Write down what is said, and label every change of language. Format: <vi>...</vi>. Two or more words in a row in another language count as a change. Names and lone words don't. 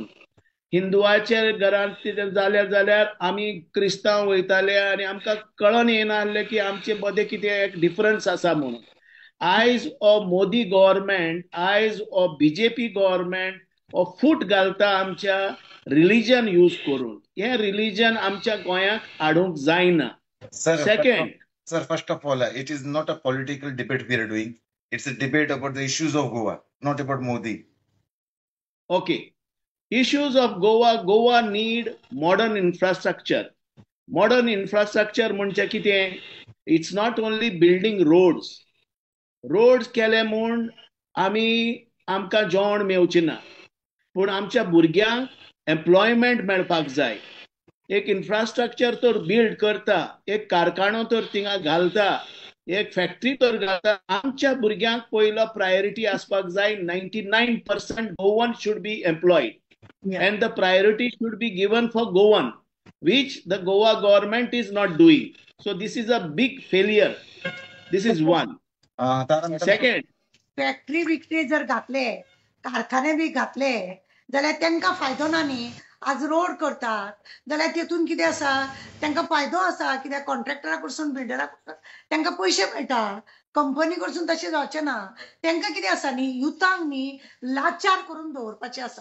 <kok>हिंदुवाच्या घरांत जाल्यार आमी क्रिस्तांव वयताले आनी आमकां कळन येनासलें की आमचे मदें कितें एक डिफरन्स आसा म्हणून. आयज हो मोदी गव्हर्मेंट आयज हो बीजेपी गव्हर्मेंट हो फूट घालता आमच्या रिलीजन यूज करून. हे रिलीजन आमच्या गोंयाक हाडूंक जायना.</kok> <en>Second, sir, first of all, it is not a political debate we are doing. It's a debate about the issues of Goa, not about Modi. Okay. Issues of Goa. Goa need modern infrastructure. Modern infrastructure</en> <kok>म्हणजे कितें?</kok> <en>It's not only building roads.</en> <kok>रोड्स केले म्हूण आमकां जेवण मेवचें ना, पूण आमच्या भुरग्यांक एम्प्लॉयमेंट मेळपाक जाय. एक इन्फ्रास्ट्रक्चर तर बिल्ड करता, एक कारखानो तर थिंगा घालता, एक फॅक्टरी तर घालता. आमच्या भुरग्यांक पयलो प्रायोरिटी आसपाक जाय.</kok> <en>99% Goan should be employed and the priority should be given for Goan, which the Goa government is not doing. So this is a big failure. This is one. Second,</en> <kok>फॅक्टरी विक्री जर घातले, कारखाने बी घातले जाल्यार तांकां फायदो ना न्ही. आज रोड करतात जाल्यार तेतून कितें आसा, तांकां फायदो आसा. कित्याक कॉन्ट्रॅक्टरा कडसून बिल्डरा कडसून तांकां पयशे मेळटा. कंपनी कडसून तशें जावचें ना. तांकां कितें आसा न्ही, युथांक न्ही लाचार करून दवरपाचें आसा.</kok>